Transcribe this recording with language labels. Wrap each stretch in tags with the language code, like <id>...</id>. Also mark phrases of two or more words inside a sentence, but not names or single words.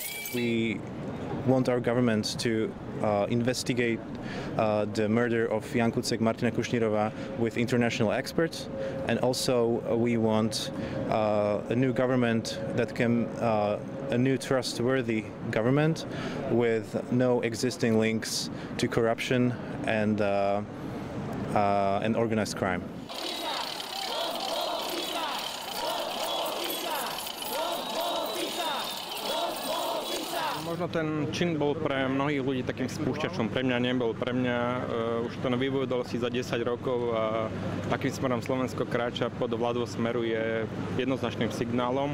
<en>We want our government to investigate the murder of Jan Kuciak, Martina Kushnirova with international experts, and also we want a new government that can a new trustworthy government with no existing links to corruption and organized crime.</en> <sk>Možno ten čin bol pre mnohých ľudí takým spúšťačom, pre mňa nebol. Pre mňa už to vyvodilo si za 10 rokov a takým smerom Slovensko kráča pod vládou Smeru je jednoznačným signálom.</sk>